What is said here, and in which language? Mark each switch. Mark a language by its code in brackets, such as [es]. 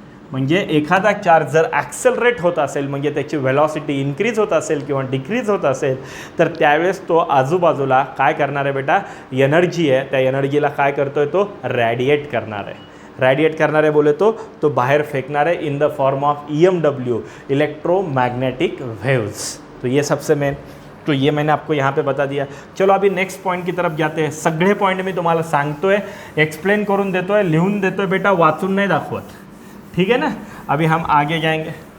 [mr] म्हणजे एखादा चार्ज जर ॲक्सेलरेट होत असेल म्हणजे त्याची व्हेलॉसिटी इन्क्रीज होत असेल किंवा डिक्रीज होत असेल तर त्यावेळेस तो आजूबाजूला काय करणार आहे बेटा, एनर्जी आहे त्या एनर्जीला काय करतोय तो रॅडिएट करणार आहे. [hi] रैडिएट करना है बोले तो बाहर फेंकना है [en] in the form of EMW, [hi] electromagnetic waves. तो ये सबसे मेन, तो ये मैंने आपको यहाँ पे बता दिया. चलो अभी नेक्स्ट पॉइंट की तरफ जाते हैं. [mr] सगळे पॉइंट मी तुम्हाला सांगतोय, एक्सप्लेन करून देतोय, लिहून देतोय बेटा, वाचून नहीं दाखवत. [hi] ठीक है ना. अभी हम आगे जाएंगे.